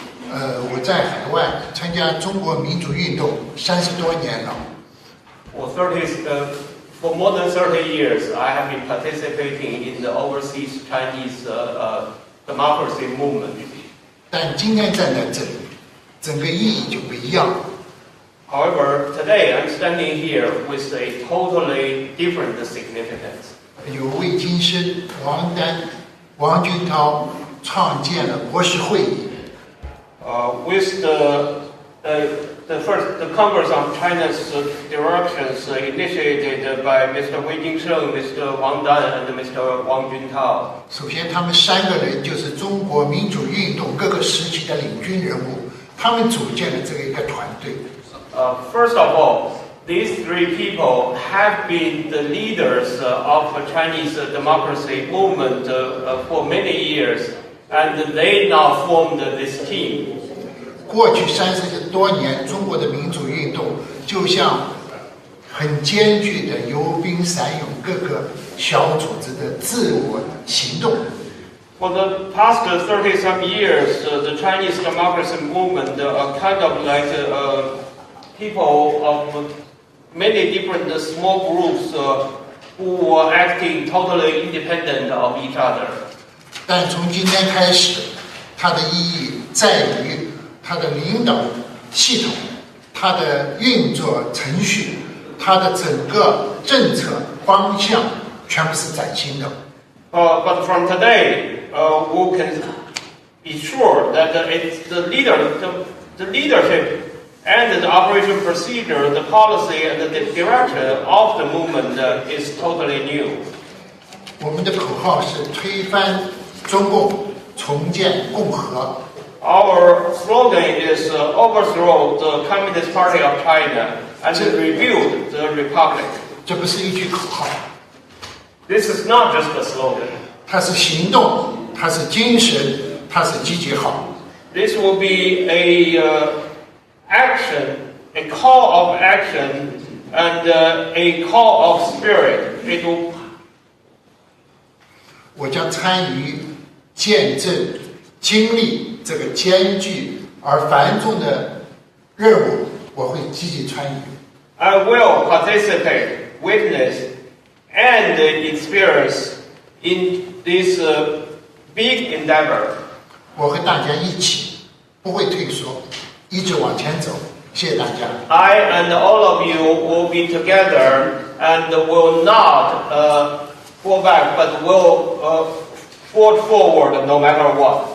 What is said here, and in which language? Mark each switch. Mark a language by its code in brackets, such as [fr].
[zh] 我在海外参加中国民主运动30多年了。 [en] For more than 30 years, I have been participating in the overseas Chinese democracy movement. [zh] 但今天站在这里，整个意义就不一样了。 [en] However, today I'm standing here with a totally different significance. [zh] 有位金师王军涛创建了国是会议。 [en] With the Congress on China's directions initiated by Mr. Wei Jingsheng, Mr. Wang Dan, and Mr. Wang Juntao. [zh] 首先，他们3个人就是中国民主运动各个时期的领军人物，他们组建了这个一个团队。 [en] First of all, these 3 people have been the leaders of the Chinese democracy movement for many years, and they now formed this team. [zh] 过去30多年，中国的民主运动就像很艰巨的游兵散勇各个小组织的自我行动。 [en] For the past 30-some years, the Chinese democracy movement are kind of like people of many different small groups who are acting totally independent of each other. [zh] 但从今天开始，它的意义在于它的领导系统、它的运作程序、它的整个政策方向全部是崭新的。 [en] But from today, we can be sure that it's the leadership and the operation procedure, the policy and the direction of the movement is totally new. [zh] 我们的口号是推翻中共，重建共和。 [en] Our slogan is overthrow the Communist Party of China and rebuild the republic. [zh] 这不是一句口号。 [en] This is not just a slogan. [zh] 它是行动，它是精神，它是积极号。 [en] This will be a action, a call of action, and a call of spirit. It will. [zh] 我将参与见证、经历这个艰巨而繁重的任务，我会积极参与。 [en] I will participate, witness, and experience in this big endeavor. [zh] 我和大家一起，不会退缩，一直往前走。谢谢大家。 [en] I and all of you will be together and will not fall back, but will forge forward no matter what.